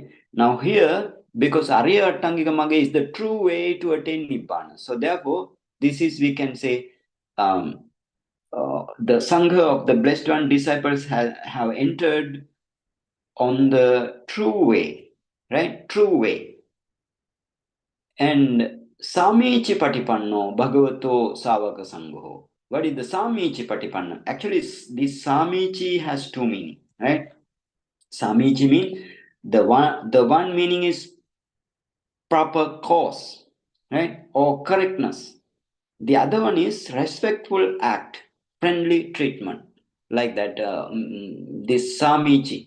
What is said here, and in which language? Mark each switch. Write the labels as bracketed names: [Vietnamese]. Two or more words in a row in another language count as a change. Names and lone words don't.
[English] Now here, because [Pali] Arya Attangika Magga [English] is the true way to attain Nibbana. So therefore, this is, we can say, the sangha of the blessed one disciples have entered on the true way, right? True way. And [Pali] sāmīcippaṭipanno bhagavato sāvakasaṅgho. [English] What is the sāmīcippaṭipanno? Actually, this sāmīci has two meanings, right? Sāmīci means the one meaning is proper cause, right? Or correctness. The other one is respectful act, friendly treatment, like that, this sāmīci.